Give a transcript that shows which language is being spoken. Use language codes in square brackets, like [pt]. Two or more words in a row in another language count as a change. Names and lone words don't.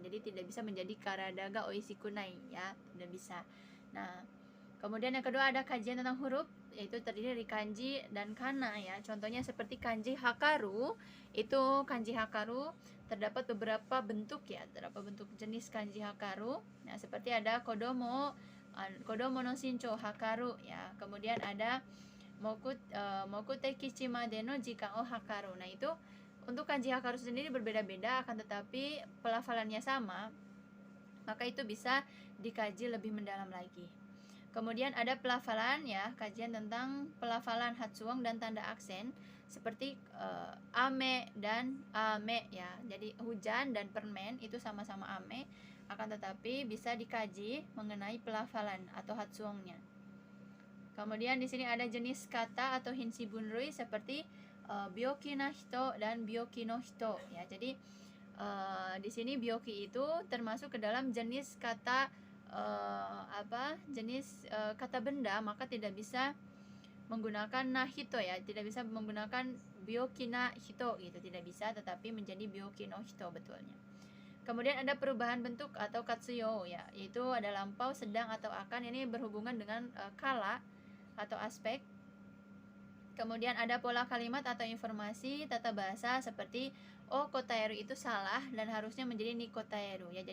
[id] Jadi tidak bisa menjadi [ja] karadaga oishi kunai [id] ya, tidak bisa. Nah, kemudian yang kedua ada kajian tentang huruf, yaitu terdiri dari kanji dan kana ya. Contohnya seperti [ja] kanji hakaru. [id] Itu [ja] kanji hakaru [id] terdapat beberapa bentuk ya, terdapat bentuk jenis [ja] kanji hakaru. [id] Nah, seperti ada [ja] kodomo no shinchou hakaru [id] ya. Kemudian ada [ja] mokute kichi made no jikan o hakaru. [id] Nah, itu untuk [ja] kanji hakaru [id] sendiri berbeda-beda, akan tetapi pelafalannya sama, maka itu bisa dikaji lebih mendalam lagi. Kemudian ada pelafalan ya, kajian tentang pelafalan hatsuong dan tanda aksen seperti ame dan ame ya. Jadi hujan dan permen itu sama-sama ame, akan tetapi bisa dikaji mengenai pelafalan atau hatsuongnya. Kemudian di sini ada jenis kata atau [ja] hinsi bunrui [id] seperti [ja] byoki na hito [id] dan [ja] byoki no hito [id] ya. Jadi di sini byoki itu termasuk ke dalam jenis kata kata benda, maka tidak bisa menggunakan [ja] na hito [id] ya, tidak bisa menggunakan [ja] byoki na hito [id] gitu, tidak bisa, tetapi menjadi [ja] byoki no hito [id] betulnya. Kemudian ada perubahan bentuk atau katsuyo ya, yaitu ada lampau, sedang atau akan, ini berhubungan dengan kala atau aspek. Kemudian ada pola kalimat atau informasi tata bahasa seperti kotaeru itu salah dan harusnya menjadi [ja] ni kotaeru [id] ya.